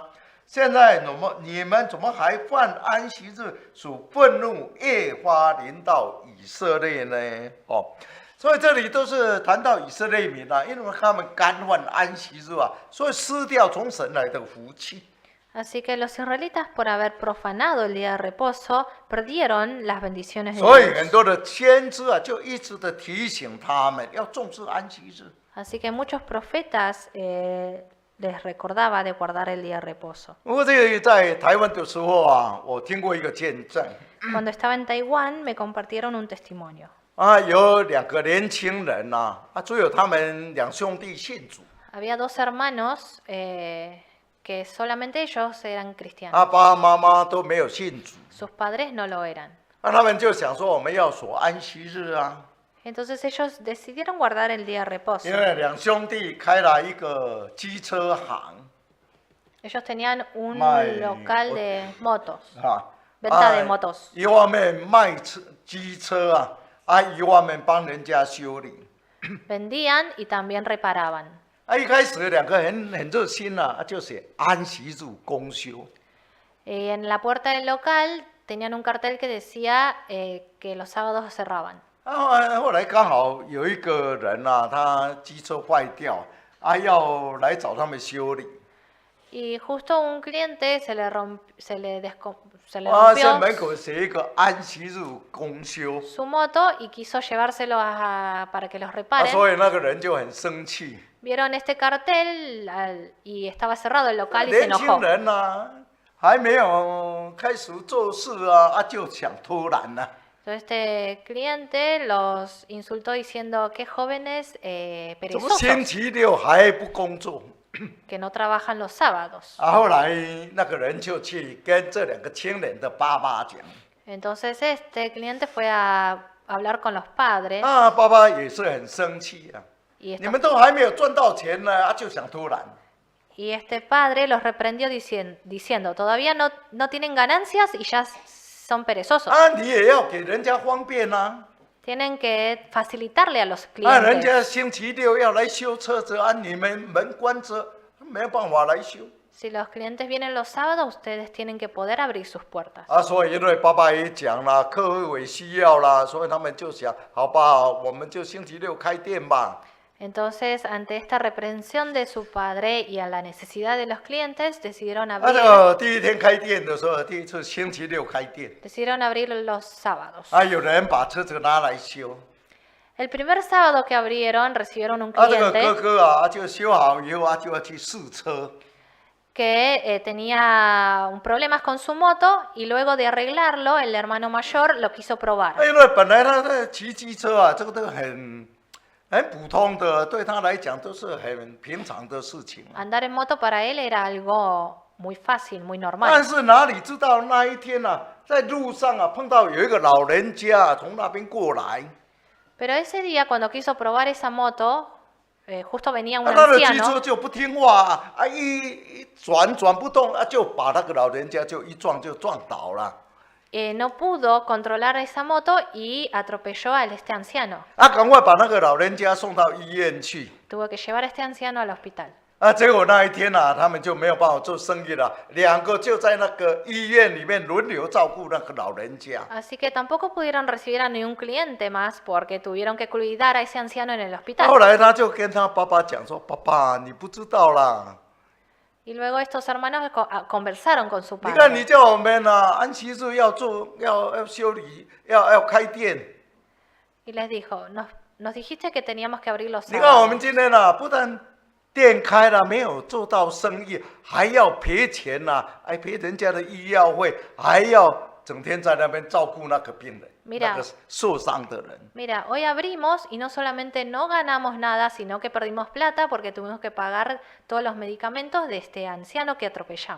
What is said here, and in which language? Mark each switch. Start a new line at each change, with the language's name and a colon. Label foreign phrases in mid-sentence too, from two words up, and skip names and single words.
Chinese: 现在你们怎么还犯安息日，使愤怒越发临到以色列呢？所以这里都是谈到以色列民啊，因为他们干犯安息日啊，所以失掉从神来的福气。
Spanish: Así que los israelitas, por haber profanado el día de reposo, perdieron las bendiciones de
Chinese: 所以
Spanish: Dios.
Chinese: 很多的先知啊，就一直的提醒他们要重视安息日。
Spanish: Así que muchos profetas les recordaba de guardar el día de reposo.
Chinese: 不过这个在台湾的时候啊，我听过一个见证
Spanish: Cuando estaba en Taiwán me compartieron un testimonio.
Chinese: 啊，有2个年轻人呐，只有他们2兄弟信主
Spanish: Había 2 hermanos que solamente ellos eran cristianos.
Chinese: 啊，爸爸妈妈都没有信主
Spanish: Sus padres no lo eran.
Chinese: 他们就想说我们要守安息日啊，
Spanish: Entonces ellos decidieron guardar el día de reposo.
Chinese: 因为2兄弟开了一个机车行
Spanish: Ellos tenían un My- local de motos,
Chinese: 啊，
Spanish: venta de motos.
Chinese: 一方面卖机车啊，一方面帮人家修理。
Spanish: Vendían y también reparaban.
Chinese: 一开始2个很热心啊，就写安息日公休。
Spanish: Y en la puerta del local tenían un cartel que decía que los sábados cerraban.
Chinese: 后来刚好有一个人啊，他机车坏掉要来找他们修理。
Spanish: Y justo un cliente se le
Chinese: 在
Spanish: rompió
Chinese: 门口写一个安息日公休，
Spanish: su moto y quiso llevárselo para que los reparen.
Chinese: 所以那个人就很生气。
Spanish: Vieron este cartel y estaba cerrado el local y se
Chinese: 年轻
Spanish: enojó.
Chinese: 人啊，还没有开始做事就想偷懒了。
Spanish: Entonces este cliente los insultó diciendo que jóvenes
Chinese: 怎么星
Spanish: perezosos
Chinese: 期六还不工作？
Spanish: que no trabajan los sábados.
Chinese: 后来那个人就去跟这2个青年的爸爸讲。
Spanish: Entonces este cliente fue a hablar con los padres
Chinese: 爸爸也是很生气啊，
Spanish: y,
Chinese: 你们都还没有赚到钱呢，就想偷懒。
Spanish: y este padre los reprendió diciendo, todavía no tienen ganancias y ya son perezosos.
Chinese: 你也要给人家方便啊。
Spanish: Tienen que facilitarle a los
Chinese: 人家
Spanish: clientes.
Chinese: 星期六要来修车子你们门关着，没有办法来修。
Spanish: Si los clientes vienen los sábados, ustedes tienen que poder abrir sus puertas.
Chinese: 所以因为爸爸也讲了，客户也需要啦，所以他们就想，好吧，我们就星期六开店吧。
Spanish: Entonces, ante esta reprensión de su padre y a la necesidad de los clientes, decidieron
Chinese: 这
Spanish: abrir,
Chinese: 个第一天开店的时候，第一次星期六开店，
Spanish: decidieron abrir los sábados.
Chinese: 有人把车子拿来修，
Spanish: El primer sábado que abrieron, recibieron un
Chinese: 这个哥
Spanish: cliente
Chinese: 哥就修好以后就要去试车。
Spanish: que tenía un problemas con su moto y luego de arreglarlo, el hermano mayor lo quiso probar.
Chinese: 因为本来他在骑机车这个都很普通的，对他来讲都是很平常的事情。
Spanish: Andar en moto para él era algo muy fácil, muy
Chinese: 但
Spanish: normal.
Chinese: 是哪里知道那一天在路上碰到有一个老人家从那边过来，
Spanish: Pero ese día, cuando quiso probar esa moto, justo venía un
Chinese: 他的机
Spanish: anciano
Chinese: 车就不听话一转不动就把那个老人家就一撞就撞倒了。
Spanish: no pudo controlar esa moto y atropelló a este anciano.
Chinese: 赶快把那个老人家送到医院去。
Spanish: Tuvo que llevar a este anciano al hospital.
Chinese: 结果那一天他们就没有办法做生意了，2个就在那个医院里面轮流照顾那个老人家。
Spanish: Así que tampoco pudieron recibir a ni un cliente más porque tuvieron que cuidar a ese anciano en el
Chinese: 后
Spanish: hospital.
Chinese: 来他就跟他爸爸讲说：“爸爸，你不知道啦，
Spanish: Y luego estos hermanos conversaron con su
Chinese: 你看你
Spanish: padre.
Chinese: 叫我们安息日要做要修理要开店，
Spanish: Y les dijo, nos dijiste que teníamos que abrir los
Chinese: 你看我们
Spanish: sábados.
Chinese: 今天不但店开了没有做到生意，还要赔钱赔人家的医药费，还要整天在那边照顾那个病人，
Spanish: Mira
Chinese: 那个受伤的人。”
Spanish: Mira, hoy abrimos y no solamente no ganamos nada, sino que perdimos plata porque tuvimos que pagar todos los medicamentos de este anciano que atropellamos.